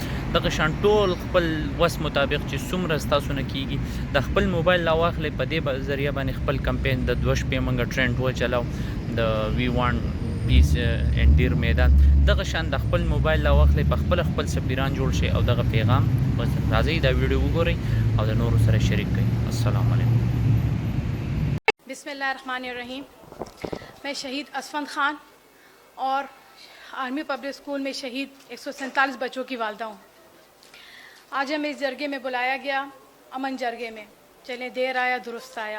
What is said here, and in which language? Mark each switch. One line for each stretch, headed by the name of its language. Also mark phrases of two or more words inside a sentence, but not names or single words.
Pashto: دغه شان ټول خپل وس مطابق چې څومره ستاسو نه کېږي, د خپل موبایل راواخلئ, په دې ذریعه باندې خپل کمپین د 2 شپې موږ ټرینډ وچلاو, د
English: we want peace and
Pashto: ډیر میدان. دغه شان د خپل موبایل راواخلئ, په خپل سفیران جوړ شئ او دغه پیغام راځئ دا ویډیو وګورئ او د نورو سره شریک کړئ.
Arabic: السلام علیکم. بسم اللہ الرحمن الرحیم.
Urdu: میں شہید اسفند خان اور آرمی پبلک اسکول میں شہید 147 بچوں کی والدہ ہوں. آج ہمیں اس جرگے میں بلایا گیا, امن جرگے میں. چلیں دیر آیا درست آیا.